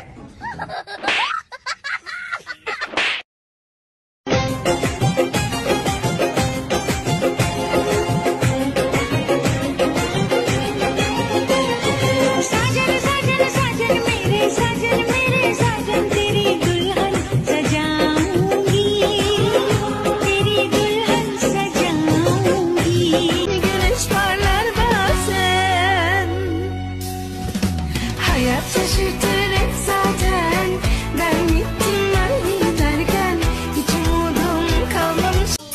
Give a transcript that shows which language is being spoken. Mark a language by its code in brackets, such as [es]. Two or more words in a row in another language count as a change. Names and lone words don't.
[hi] साजन साजन साजन मेरे साजन तेरी दुल्हन सजाऊंगी, तेरी दुल्हन सजाऊंगी। [tr] Güneş parlar bazen, hayat şaşırtır hep zaten. Ben gittim ben giderken hiç umudum kalmamış.